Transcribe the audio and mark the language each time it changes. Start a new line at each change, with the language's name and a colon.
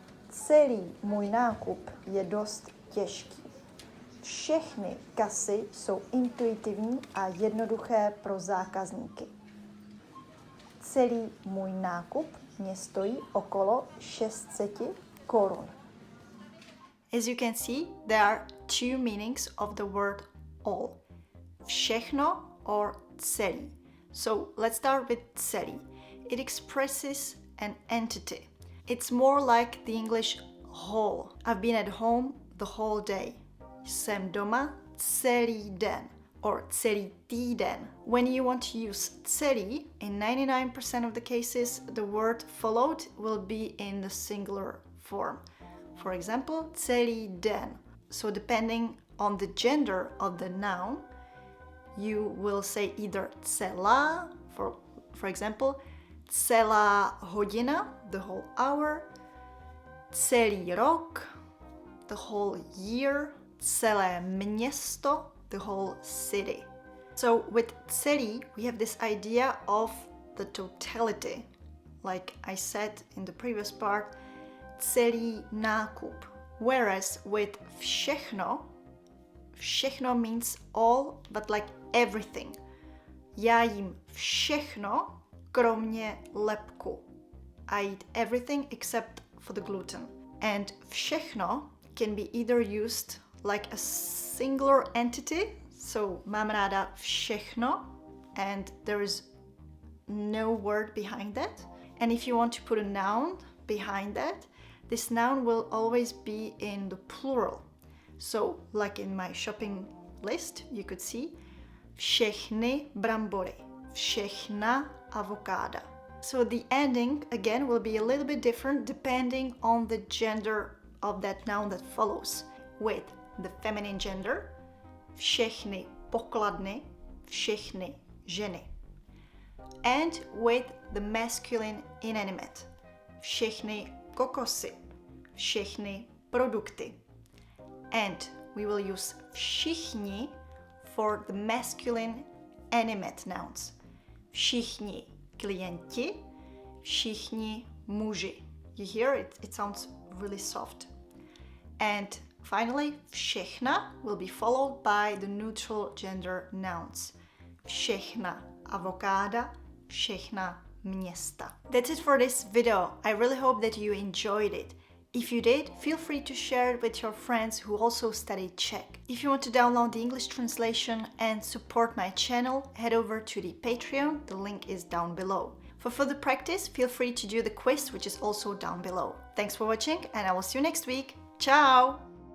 Czech: Celý můj nákup je dost těžký. Všechny kasy jsou intuitivní a jednoduché pro zákazníky. Celý můj nákup mě stojí okolo 600 korun.
English: As you can see, there are two meanings of the word all. Všechno or celý. So let's start with celý. It expresses an entity. It's more like the English whole. I've been at home the whole day.
Czech: Jsem doma celý den or celý týden.
English: When you want to use celý, in 99% of the cases, the word followed will be in the singular form. For example,
Czech: celý den.
English: So depending on the gender of the noun, you will say either celá, for example,
Czech: celá hodina,
English: the whole hour,
Czech: celý rok,
English: the whole year,
Czech: celé město,
English: the whole city. So with celý, we have this idea of the totality. Like I said in the previous part,
Czech: celý nákup.
English: Whereas with všechno, všechno means all, but like everything.
Czech: Já jím všechno, kromě lepku.
English: I eat everything except for the gluten. And všechno can be either used like a singular entity, so
Czech: mám ráda všechno,
English: and there is no word behind that. And if you want to put a noun behind that, this noun will always be in the plural. So, like in my shopping list, you could see
Czech: všechny brambory, všechna avokáda.
English: So the ending, again, will be a little bit different depending on the gender of that noun that follows. With the feminine gender,
Czech: všechny pokladny, všechny ženy.
English: and with the masculine inanimate.
Czech: Všechny kokosy, všechny produkty.
English: And we will use všichni for the masculine animate nouns.
Czech: Všichni klienti, všichni muži.
English: You hear it? It sounds really soft. And finally, všechna will be followed by the neutral gender nouns.
Czech: Všechna avokáda, všechna města.
English: That's it for this video. I really hope that you enjoyed it. If you did, feel free to share it with your friends who also study Czech. If you want to download the English translation and support my channel, head over to the Patreon, the link is down below. For further practice, feel free to do the quiz, which is also down below. Thanks for watching, and I will see you next week. Ciao!